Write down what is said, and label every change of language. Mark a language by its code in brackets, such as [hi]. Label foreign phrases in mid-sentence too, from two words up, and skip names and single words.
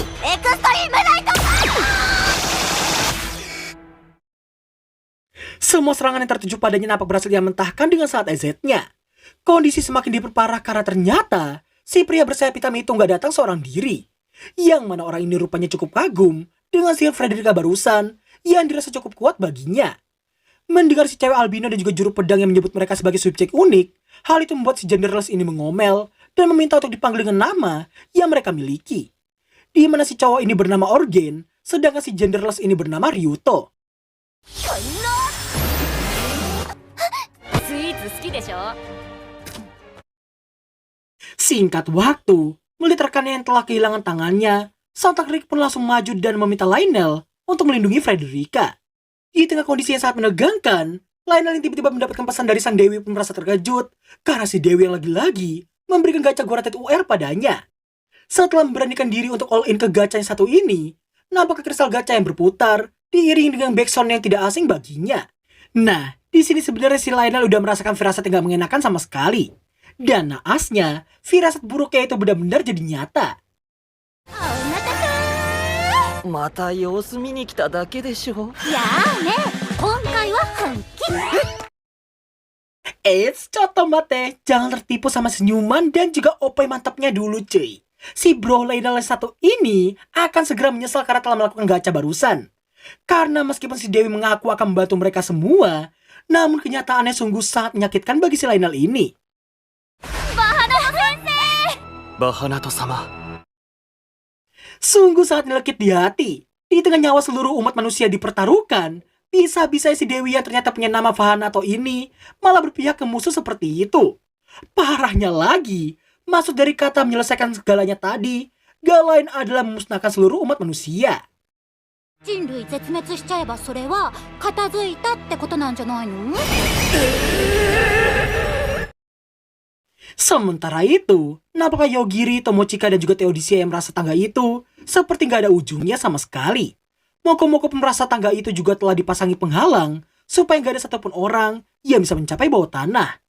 [ja] エクストリームナイト。 [id] Semua serangan yang tertuju padanya nampak berhasil dia mentahkan dengan sangat EZ-nya. Kondisi semakin diperparah karena ternyata si pria bersayap hitam itu nggak datang seorang diri. Yang mana orang ini rupanya cukup kagum dengan sihir Frederica barusan yang dirasa cukup kuat baginya. Mendengar si cewek albino dan juga juru pedang yang menyebut mereka sebagai subjek unik, hal itu membuat si genderless ini mengomel dan meminta untuk dipanggil dengan nama yang mereka miliki. Di mana si cowok ini bernama Orgen, sedangkan si genderless ini bernama Ryuto. [ja] スイーツ好きでしょ。 [id] Singkat waktu, melihat rekannya yang telah kehilangan tangannya, sontak Rick pun langsung maju dan meminta Lionel untuk melindungi Frederica. Di tengah kondisi yang sangat menegangkan, Lionel yang tiba-tiba mendapatkan pesan dari sang Dewi pun merasa terkejut karena si Dewi yang lagi-lagi memberikan gacha Goratet UR padanya. Setelah memberanikan diri untuk all in ke gacha yang satu ini, nampak kristal gacha yang berputar diiringi dengan backsound yang tidak asing baginya. Nah, di sini sebenarnya si Lionel udah merasakan firasat yang gak mengenakan sama sekali. Dan naasnya, firasat buruknya itu benar-benar jadi nyata. [ja] また様子見に来ただけでしょ。やあね、今回は本気。ちょっと待て, [id] jangan tertipu sama senyuman dan juga opai mantapnya dulu cuy. Si bro Lionel satu ini akan segera menyesal karena telah melakukan gacha barusan. Karena meskipun si Dewi mengaku akan membantu mereka semua, namun kenyataannya sungguh sangat menyakitkan bagi si Lionel ini. [ja] バハナト様。 [id] Sungguh sangat menyelekit di hati. Di tengah nyawa seluruh umat manusia dipertaruhkan, bisa-bisa si Dewi yang ternyata punya nama Vahanato ini malah berpihak ke musuh seperti itu. Parahnya lagi, maksud dari kata menyelesaikan segalanya tadi, gak lain adalah memusnahkan seluruh umat manusia. [ja] 人類絶滅しちゃえばそれは片付いたってことなんじゃないの？ [id] Sementara itu, nampaknya Yogiri, Tomochika, dan juga Theodisia yang merasa tangga itu seperti gak ada ujungnya sama sekali. Moko-moko pemerasa tangga itu juga telah dipasangi penghalang supaya gak ada satupun orang yang bisa mencapai bawah tanah.